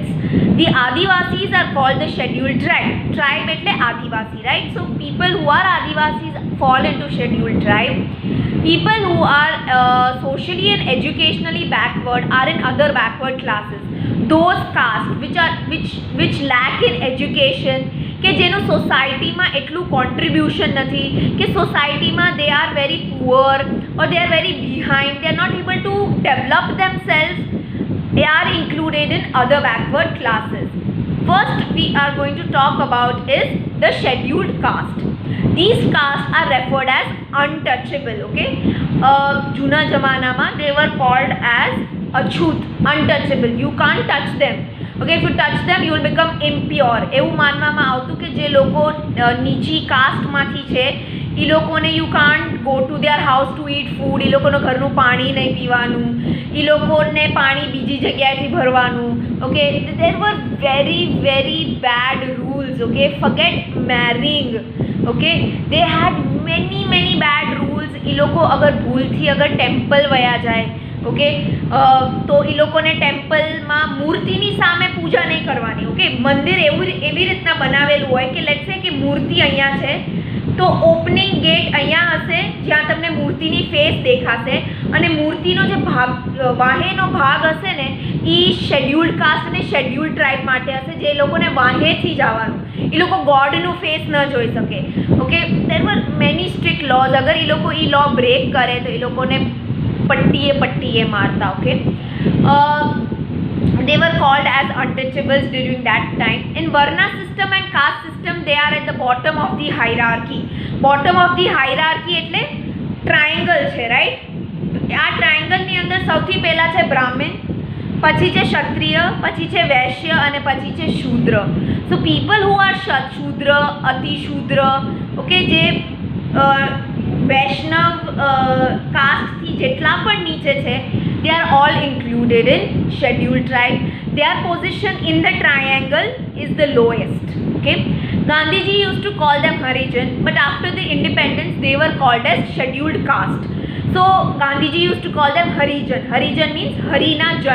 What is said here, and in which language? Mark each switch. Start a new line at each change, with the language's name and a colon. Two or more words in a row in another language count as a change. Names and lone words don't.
English: The Adivasis are called the scheduled tribe. Tribe એટલે Adivasi, right? So people who are Adivasis fall into scheduled tribe. People who are socially and educationally backward are in other backward classes. Those castes which lack in education,
Gujarati: કે જેનું સોસાયટીમાં એટલું કોન્ટ્રીબ્યુશન નથી, કે સોસાયટીમાં
English: they are very poor or they are very behind, they are not able to develop themselves, they are included in other backward classes. First we are going to talk about is the scheduled caste. These castes are referred as untouchable. Okay,
Gujarati: જૂના જમાનામાં
English: they were called as અછૂત, untouchable. You can't touch them. Okay, if you touch them you will become impure.
Gujarati: એવું માનવામાં આવતું કે જે લોકો નીચી કાસ્ટમાંથી છે એ લોકોને
English: you can't go to their house to eat food.
Gujarati: એ લોકોનું ઘરનું પાણી નહીં પીવાનું, એ લોકોને પાણી બીજી જગ્યાએથી ભરવાનું.
English: Okay, there were very, very bad rules. Okay, forget marrying. Okay, they had many, many bad rules.
Gujarati: એ લોકો અગર ભૂલથી અગર ટેમ્પલ વયા જાય, ઓકે, તો એ લોકોને ટેમ્પલમાં મૂર્તિની સામે પૂજા નહીં કરવાની. ઓકે, મંદિર એવી રીતના બનાવેલું હોય કે
English: let's say
Gujarati: કે મૂર્તિ અહીંયા છે તો
English: opening gate
Gujarati: અહીંયા હશે જ્યાં તમને મૂર્તિની ફેસ દેખાશે, અને મૂર્તિનો જે ભાગ વાહેનો ભાગ હશે ને એ
English: scheduled caste
Gujarati: અને
English: scheduled tribe
Gujarati: માટે હશે, જે લોકોને વાહેથી જવાનું. એ લોકો ગોડનું ફેસ ન જોઈ શકે.
English: okay, there were many strict laws.
Gujarati: અગર એ લોકો એ
English: law break
Gujarati: કરે તો એ લોકોને પટ્ટીએ મારતા. ઓકે,
English: they were called as untouchables during that time. In Varna system and caste system they are at the bottom of the hierarchy. Bottom of the hierarchy એટલે triangle છે, right?
Gujarati: આ triangle ની અંદર સૌથી પહેલા છે બ્રાહ્મણ, પછી છે ક્ષત્રિય, પછી છે વૈશ્ય, અને પછી છે શૂદ્ર.
English: So people who are shudra,
Gujarati: અતિ શૂદ્ર, okay, જે વૈષ્ણવ કાસ્ટથી જેટલા પણ નીચે છે,
English: they are all included in scheduled tribe. Their position in the triangle is the lowest. Okay, Gandhiji used to call them Harijan, but after the independence they were called as scheduled caste. So Gandhiji used to call them Harijan. Harijan means
Gujarati: હરિના જન.